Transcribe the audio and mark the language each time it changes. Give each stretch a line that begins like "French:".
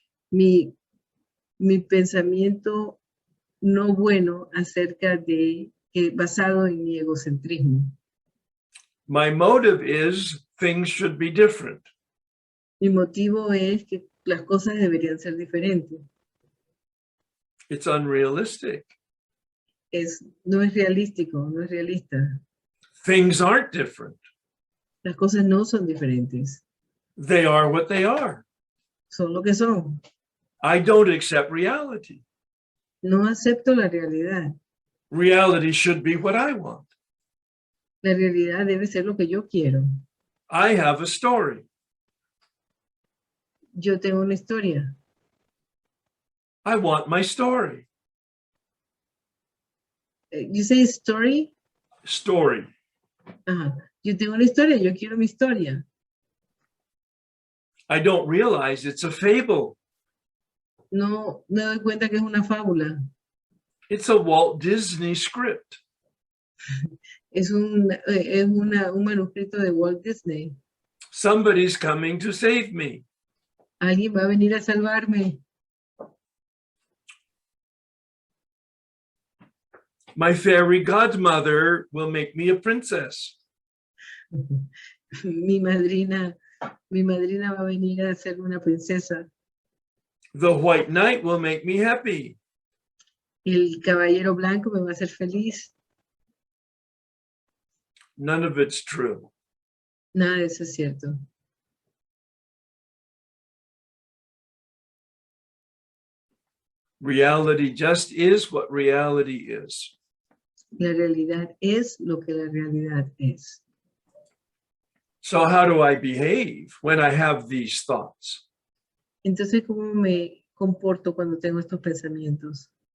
Spanish: Mi pensamiento no bueno acerca de basado en mi egocentrismo.
English: My motive is things should be different.
Spanish: Mi motivo es que las cosas deberían ser diferentes.
English: It's unrealistic.
Spanish: No es realístico, no es realista.
English: Things aren't different.
Spanish: Las cosas no son diferentes.
English: They are what they are.
Spanish: Son lo que son.
English: I don't accept reality.
Spanish: No acepto la realidad.
English: Reality should be what I want.
Spanish: La realidad debe ser lo que yo quiero.
English: I have a story.
Spanish: Yo tengo una historia.
English: I want my story. You say story? Story. Ajá.
Spanish: Yo tengo una historia, yo quiero mi historia.
English: I don't realize it's a fable.
Spanish: No me doy cuenta que es una fábula.
English: It's a Walt Disney script.
Spanish: Es un manuscrito de Walt Disney.
English: Somebody's coming to save me.
Spanish: Alguien va a venir a salvarme.
English: My fairy godmother will make me a princess.
Spanish: Mi madrina va a venir a ser una princesa.
English: The white knight will make me happy.
Spanish: El caballero blanco me va a hacer feliz.
English: None of it's true.
Spanish: Nada de eso es cierto.
English: Reality just is what reality is.
Spanish: La realidad es lo que la realidad es.
English: So how do I behave when I have these thoughts?
Spanish: Entonces, ¿cómo me comporto cuando tengo estos pensamientos?